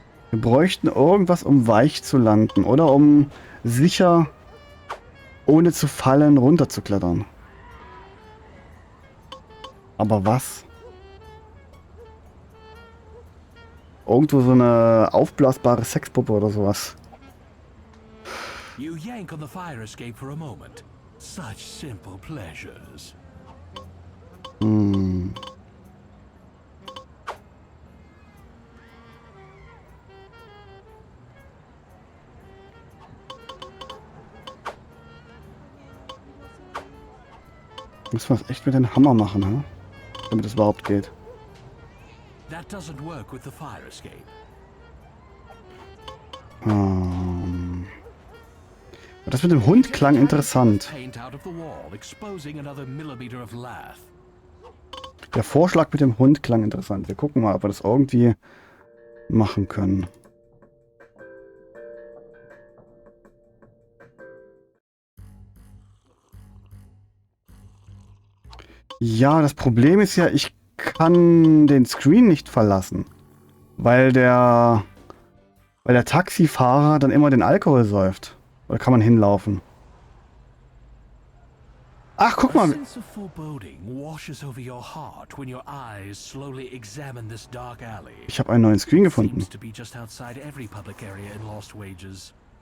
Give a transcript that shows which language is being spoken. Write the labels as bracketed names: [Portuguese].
[German] Wir bräuchten irgendwas, um weich zu landen. Oder um sicher, ohne zu fallen, runterzuklettern. Aber was? Irgendwo so eine aufblasbare Sexpuppe oder sowas. [English] You yank on the fire escape for a moment. Such simple pleasures. Hm. [German] Müssen wir es echt mit dem Hammer machen, hm? Damit es überhaupt geht. [English] That doesn't work with the fire escape. [German] Das mit dem Hund klang interessant. [English] Paint out of the wall, exposing another millimeter of lath. [German] Der Vorschlag mit dem Hund klang interessant. Wir gucken mal, ob wir das irgendwie machen können. Ja, das Problem ist ja, ich kann den Screen nicht verlassen. Weil der Taxifahrer dann immer den Alkohol säuft. Oder kann man hinlaufen? Ach, guck [English] A [German] mal. [English] sense of foreboding washes over your heart when your eyes slowly examine this dark alley. [German] Ich habe einen neuen Screen gefunden. [English] Seems to be just outside every public area in Lost Wages.